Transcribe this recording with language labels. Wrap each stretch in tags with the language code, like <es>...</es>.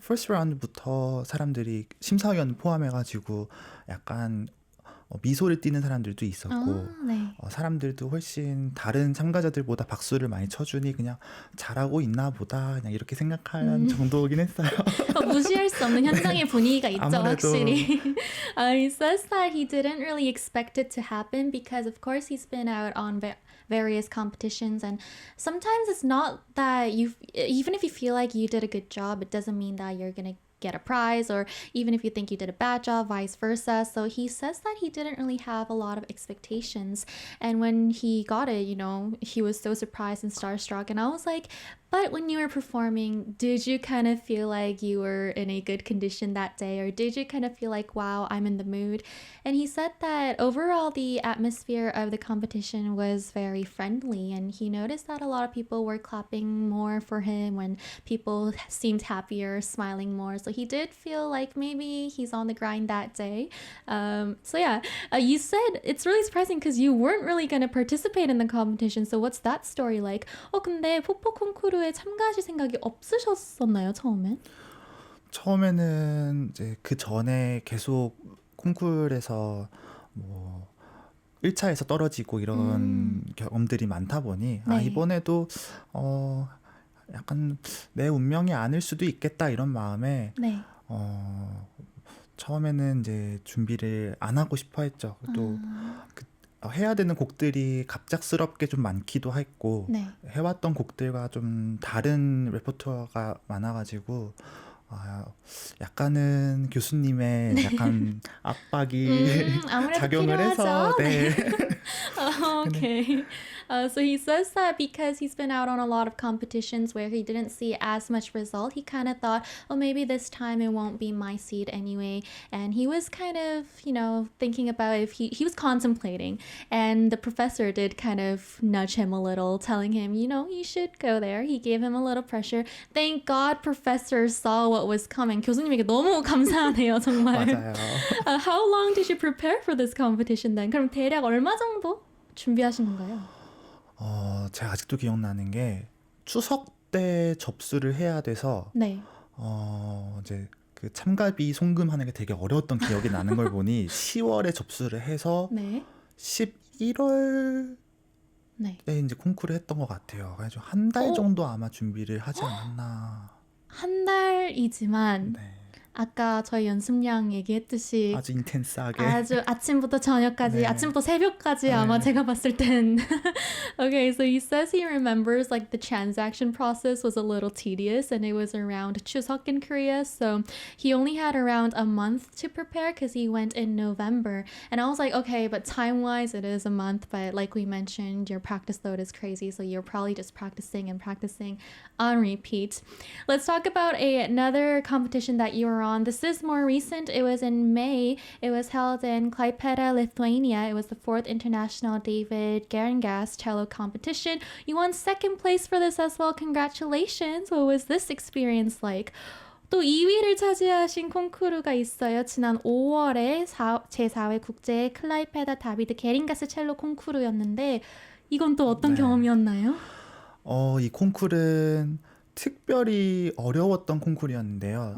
<ko>퍼스트 라운드부터 사람들이 심사위원 포함해가지고 약간 미소를 띠는 사람들도 있었고 네. 사람들도 훨씬 다른 참가자들보다 박수를 많이 쳐주니 그냥 잘하고 있나 보다 그냥 이렇게 생각한 정도긴 했어요. 무시할 수 없는 현장의 분위기가 있죠, 아무래도. 확실히.</ko> <en>He says that he didn't really expect it to happen because of course he's been out on various competitions and sometimes it's not that even if you feel like you did a good job, it doesn't mean that you're gonna get a prize, or even if you think you did a bad job, vice versa. So he says that he didn't really have a lot of expectations, and when he got it, he was so surprised and starstruck. And I was like, but when you were performing, did you kind of feel like you were in a good condition that day, or did you kind of feel like, wow, I'm in the mood? And he said that overall the atmosphere of the competition was very friendly, and he noticed that a lot of people were clapping more for him when people seemed happier, smiling more. So he did feel like maybe he's on the grind that day. You said it's really surprising because you weren't really going to participate in the competition. So what's that story like?</en> <ko>근데 포포 콩쿠르에 참가하실 생각이 없으셨었나요, 처음엔? 처음에는 이제 그 전에 계속 콩쿠르에서 뭐 1차에서 떨어지고 이런 경험들이 많다 보니 네. 이번에도 약간 내 운명이 아닐 수도 있겠다 이런 마음에 네. 처음에는 이제 준비를 안 하고 싶어 했죠. 또 해야 되는 곡들이 갑작스럽게 좀 많기도 했고 네. 해왔던 곡들과 좀 다른 레퍼토어가 많아가지고 약간은 교수님의 약간 압박이 아무래도 작용을 해서 필요하죠. 네.</ko> <en>Okay. So he says that because he's been out on a lot of competitions where he didn't see as much result, he kind of thought, maybe this time it won't be my seat anyway. And he was kind of, thinking about if he was contemplating. And the professor did kind of nudge him a little, telling him, you should go there. He gave him a little pressure. Thank God professor saw what was coming.</en> <ko>교수님에게 너무 감사하네요, 정말. 맞아요.</ko> <en>How long did you prepare for this competition then?</en> <ko>그럼 대략 얼마 정도 준비하신 건가요? 제가 아직도 기억나는 게 추석 때 접수를 해야 돼서 네. 이제 그 참가비 송금하는 게 되게 어려웠던 기억이 나는 걸 보니 10월에 접수를 해서 네. 11월 네. 때 이제 콩쿠르 했던 것 같아요. 그래서 한 달 정도 아마 준비를 하지 않았나. 한 달이지만 네. 아까 저희 연습량 얘기했듯이 아주 인텐스하게. 아주 아침부터 저녁까지, 네. 아침부터 새벽까지 아마 네. 제가 봤을 땐.</ko> <en>Okay, so he says he remembers like the transaction process was a little tedious and it was around Chuseok in Korea. So he only had around a month to prepare because he went in November. And I was like, okay, but time-wise it is a month. But like we mentioned, your practice load is crazy. So you're probably just practicing and practicing on repeat. Let's talk about another competition that you were on. This is more recent. It was in May. It was held in Klaipėda, Lithuania. It was the 4th International David Geringas cello competition. You won second place for this as well. Congratulations. What was this experience like?</en> <ko>또 2위를 차지하신 콩쿠르가 있어요. 지난 5월에 제4회 국제 클라이페다 다비드 게링가스 첼로 콩쿠르였는데 이건 또 어떤 네. 경험이었나요? 이 콩쿨은 특별히 어려웠던 콩쿨이었는데요.</ko>